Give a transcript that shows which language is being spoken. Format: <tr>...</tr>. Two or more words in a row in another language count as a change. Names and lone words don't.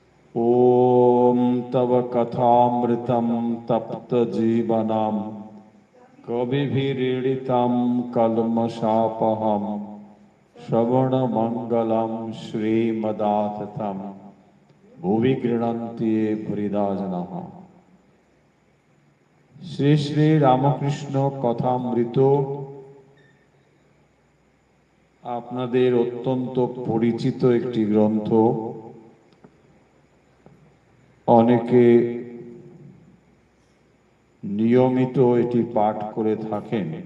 <sa>ॐ तव कथामृतं तप्तजीवनं कविभिरीडितं कल्मषापहं श्रवणमङ्गलं श्रीमदाततं भुवि गृह्णन्ति ये भूरिदा जनाः।</sa> <bn>শ্রী শ্রী রামকৃষ্ণ কথামৃত আপনাদের অত্যন্ত পরিচিত একটি গ্রন্থ। অনেকে নিয়মিত এটি পাঠ করে থাকেন।</bn>